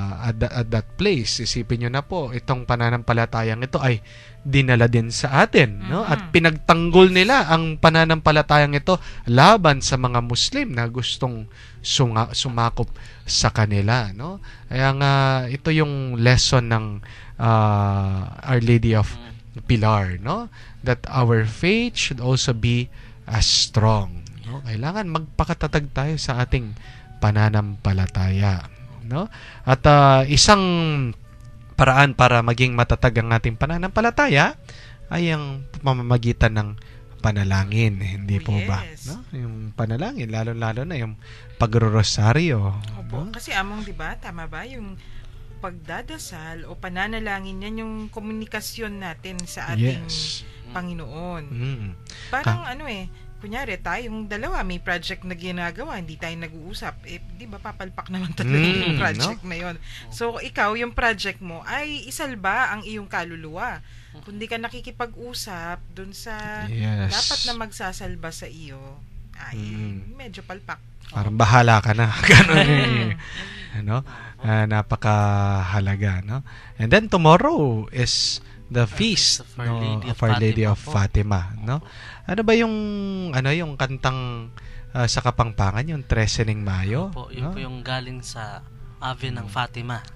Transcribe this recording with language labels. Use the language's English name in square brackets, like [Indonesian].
[English] At that place. [Filipino] Isipin nyo na po, itong pananampalatayang ito ay dinala din sa atin, no? At pinagtanggol nila ang pananampalatayang ito laban sa mga Muslim na gustong sumakop sa kanila, no? Kaya nga ito yung lesson ng Our Lady of Pilar, no? [English] That our faith should also be as strong, no? [Filipino] Kailangan magpakatatag tayo sa ating pananampalataya, no? At isang paraan para maging matatag ang ating pananampalataya ay ang pamamagitan ng panalangin, hindi po ba? No? Yung panalangin, lalo-lalo na yung pagrorosaryo. Opo, no? Kasi among, di ba, tama ba, yung pagdadasal o pananalangin, yan yung komunikasyon natin sa ating Panginoon. Parang kunyari tayong dalawa may project na ginagawa, hindi tayo nag-uusap, di ba papalpak naman talaga yung project na yon. So ikaw, yung project mo ay isalba ang iyong kaluluwa. Kung di ka nakikipag-usap dun sa dapat na magsasalba sa iyo, ay medyo palpak. Parang bahala ka na. Ganun. Napakahalaga, no? [English] And then tomorrow is the feast of Our Lady of Fatima, no? [Filipino] Ano ba yung kantang sa Kapampangan, yung 13 ng Mayo? Opo, yun po yung galing sa Ave ng Fatima.